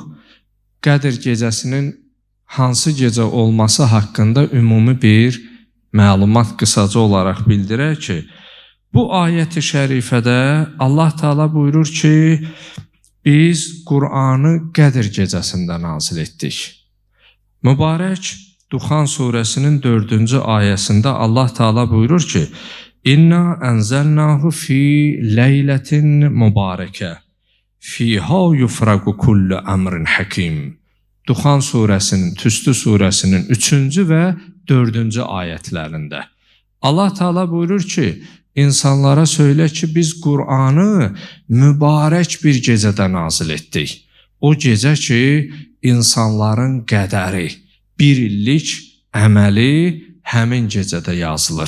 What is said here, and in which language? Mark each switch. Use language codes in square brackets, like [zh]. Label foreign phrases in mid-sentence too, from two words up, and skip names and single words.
[az] Qədir gecəsinin hansı gecə olması haqqında ümumi bir məlumat qısaca olaraq bildirək ki, bu ayət-i şərifədə Allah Teala buyurur ki, biz Qur'anı Qədir gecəsində nazil etdik. Mübarək Duxan surəsinin 4-cü ayəsində Allah Teala buyurur ki, [ar] إنا أنزلناه في ليلة مباركة, فيها يفرق كل أمر حكيم. [az] Duxan surəsinin, Tüstü surəsinin 3-cü və 4-cü ayətlərində. Allah Teala buyurur ki, insanlara söylə ki, biz Qur'anı mübarək bir gecədə nazil etdik. O gecə ki, insanların qədəri, bir illik əməli həmin gecədə yazılır.